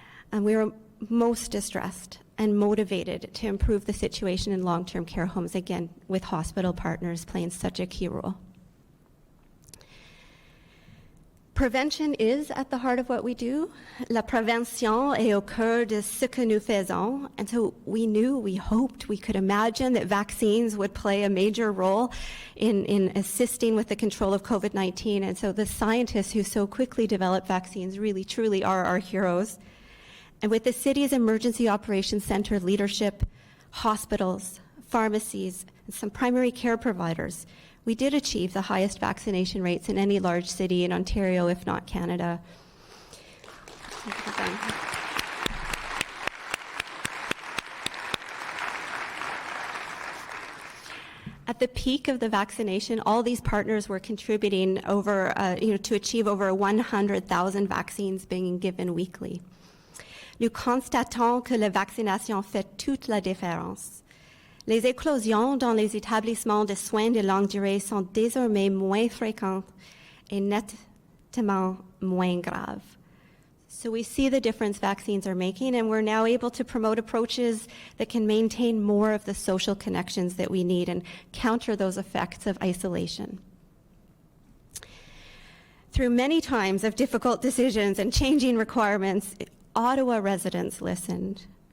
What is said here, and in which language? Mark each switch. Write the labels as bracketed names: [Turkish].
[English] And we were most distressed and motivated to improve the situation in long-term care homes, again, with hospital partners playing such a key role. Prevention is at the heart of what we do. [French] La prévention est au cœur de ce que nous faisons. [English] And so we hoped, we could imagine that vaccines would play a major role in assisting with the control of COVID-19. And so the scientists who so quickly developed vaccines really, truly are our heroes. And with the city's Emergency Operations Center leadership, hospitals, pharmacies, and some primary care providers, we did achieve the highest vaccination rates in any large city in Ontario, if not Canada. At the peak of the vaccination, all these partners were contributing to achieve over 100,000 vaccines being given weekly. [French] Nous constatons que la vaccination fait toute la différence. Les éclosions dans les établissements de soins de longue durée sont désormais moins fréquentes et nettement moins graves. [English] So we see the difference vaccines are making, and we're now able to promote approaches that can maintain more of the social connections that we need and counter those effects of isolation. Through many times of difficult decisions and changing requirements, Ottawa residents listened.